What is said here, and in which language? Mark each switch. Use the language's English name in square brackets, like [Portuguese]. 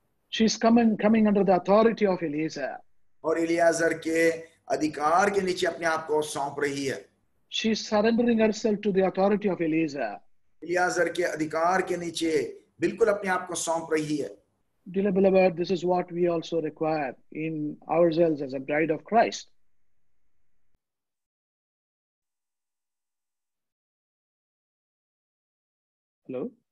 [English] She's coming under the authority of Eliezer. [Hindi] और Eliazar के अधिकार के नीचे अपने आप को सौंप रही है। [English] She's surrendering herself to the authority of Eliezer. [Hindi] Eliazar के अधिकार के नीचे बिल्कुल अपने आप को सौंप रही है। [English] Dear beloved, this is what we also require in ourselves as a bride of Christ. Hello?